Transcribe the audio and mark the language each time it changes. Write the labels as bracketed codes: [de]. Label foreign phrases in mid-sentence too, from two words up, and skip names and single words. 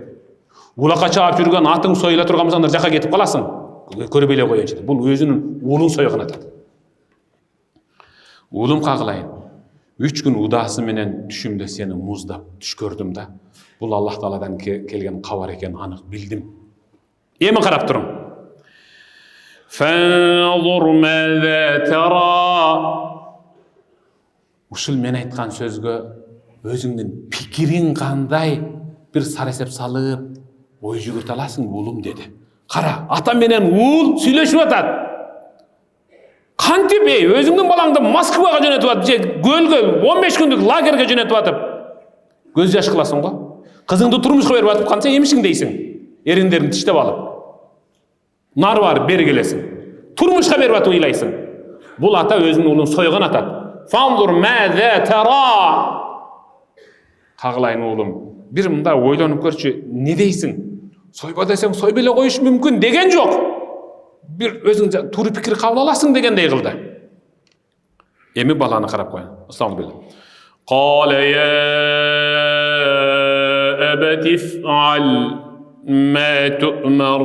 [ky] Улакка чаап жүргөн атың союла турган болсоңдар жака кетип каласың. Көрбөй эле коеюнчу деп. Бул өзүнүн уулун союган атат. Уулум кагылайын. 3 күн удасы менен түшүмдө сени муздап түш көрдүм да. Бул Аллах Тааладан келген кабар экенин анык билдим. Эми карап туруң. [ar] فانظر ماذا ترى. [ky] Ушул мен айткан сөзгө өзүңдүн пикириң кандай бир сарасеп салып, ой жүгүртө аласың уулум деди. Кара, ата менен уул сүйлөшүп атат. Кантип өзүңдүн балаңды Москвага жөнөтүп атып, же көлгө 15 күндүк лагерге жөнөтүп атып, көз жаш кыласың го? Кызыңды турмушка берип атып канча эмишиң дейсиң? Эриңдерин тиштеп алып. Нары барып бери келесиң. Турмушка берип атып ыйлайсың. Бул ата өзүнүн уулун сойгон атат. [ar] فانظر ماذا ترى. [ky] Кагылайын уулум, бир мында ойлонуп көрчү, не дейсиң? Сойба десең сойбой эле коюш мүмкүн деген жок. Бир өзүң туура пикир кабыл аласың дегендей кылды. Эми баланы карап коюн. Астагфирулла. [ar] قال يا أبت افعل ما تؤمر.